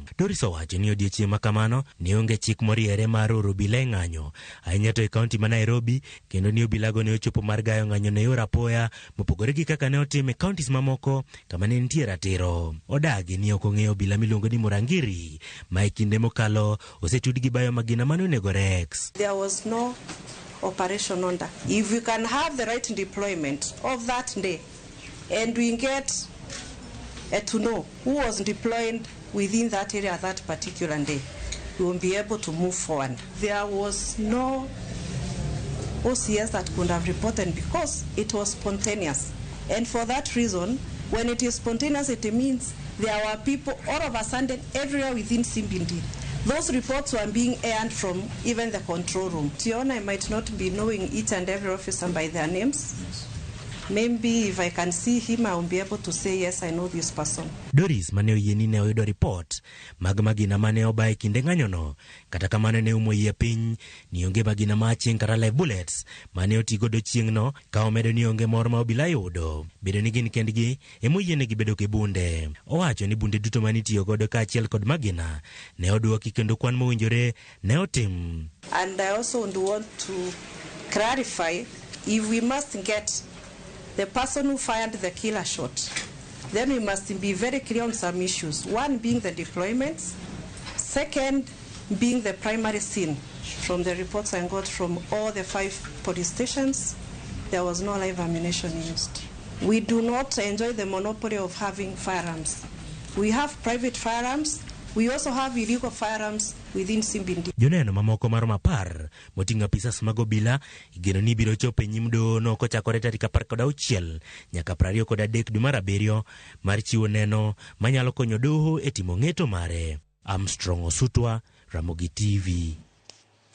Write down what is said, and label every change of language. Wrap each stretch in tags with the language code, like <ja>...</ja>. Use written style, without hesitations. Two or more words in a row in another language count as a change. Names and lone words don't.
<luo>Doris owacho ni odiochieng' ma kamano ne onge chik moriere mar oro obila e ng'anyo ahinya to e kaunti ma Nairobi, kendo ni obilago ne ochopo mar gayo ng'anyo ne yor apoya mopogore gi kaka ne otim e kauntis mamoko kama ne nitie ratiro. Odagi ni ok ong'eyo obila miluongo ni Murangiri ma e kinde mokalo osetud gi bayo magina mane onego Rex.</luo> <en>There was no operation on that. If we can have the right deployment of that day and we get to know who was deployed within that area that particular day, we will be able to move forward. There was no OCS that could have reported because it was spontaneous. And for that reason, when it is spontaneous, it means there were people all of a sudden everywhere within Simbindi. Those reports were being aired from even the control room. Tiona, I might not be knowing each and every officer by their names. Yes. Maybe if I can see him, I will be able to say, yes, I know this person.</en> <luo>Doris mane oyieni ne oyudo report mag magina mane oba e kinde ng'anyono, kata kamano ne umo yie piny ni onge magina maching kata</luo> <en>live bullets</en> <luo>mane otigodo chieng'no, ka omedo ni onge mor ma obila yudo. Bedo ni gin kendgi emoyienegi bedo gi bunde. Owacho ni bunde duto mane itiyo godo kaachiel kod magina ne oduoki kendo kwan mowinjore ne otim.</luo> <en>And I also want to clarify, if we must get the person who fired the killer shot, then we must be very clear on some issues. One being the deployments, second being the primary scene. From the reports I got from all the 5 police stations, there was no live ammunition used. We do not enjoy the monopoly of having firearms. We have private firearms. We also have illegal firearms within Simbindi.</en> <luo>Joneno mamoko maromo 10 moting'o apisas mag obila igeno ni biro chopo e nyim doho no kochakore tarik 16 nyaka 23 dwe mar 7 mar chiwo neno manyalo konyo doho e timo ng'eto mare. Armstrong Osutwa, Ramogi TV.</luo>